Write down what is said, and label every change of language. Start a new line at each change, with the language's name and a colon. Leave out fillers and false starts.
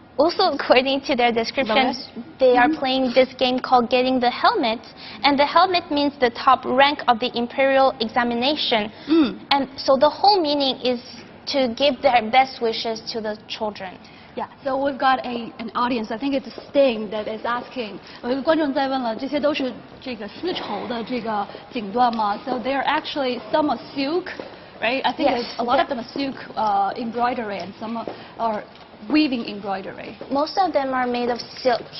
English: Also, according to their description, they are playing this game called Getting the Helmet, and the helmet means the top rank of the imperial examination. And so the whole meaning is to give their best wishes to the children. Yeah, so we've got an audience. I think it's Sting that is asking.
Chinese: 有一个观众在问了，这些都是这个丝绸的这个锦缎吗？
English: So they are actually some are silk, right? I think a lot of them are silk embroidery, and some are weaving embroidery. Most of them are made of silk.